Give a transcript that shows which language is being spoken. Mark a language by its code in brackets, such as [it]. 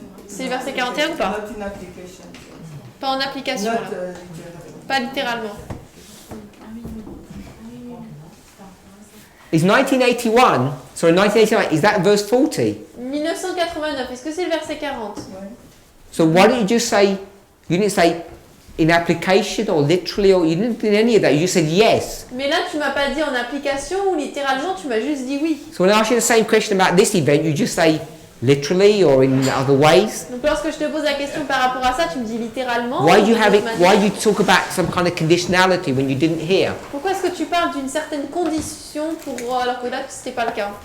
[fr] C'est le verset 41 ou pas? [en] Not in application. [fr] Pas en application là. Pas littéralement. [en] Is 1981, sorry, 1989, is that verse 40? [fr] 1989, est-ce que c'est le verset 40? [en] So why don't you just say, you didn't say in application or literally, or you didn't do any of that, you just said yes. [fr] Mais là, tu m'as pas dit en application ou littéralement, tu m'as juste dit oui. [en] So when I ask you the same question about this event, you just say literally or in other ways. [fr] Donc lorsque je te pose la question par rapport à ça, tu me dis littéralement. [en] Why [fr] ou [en] you have it, [fr] d'une autre [en] why [fr] manière. [en] you talk about some kind of conditionality when you didn't hear? [fr] Pourquoi est-ce que tu parles d'une certaine condition pour alors que là, c'était pas le cas?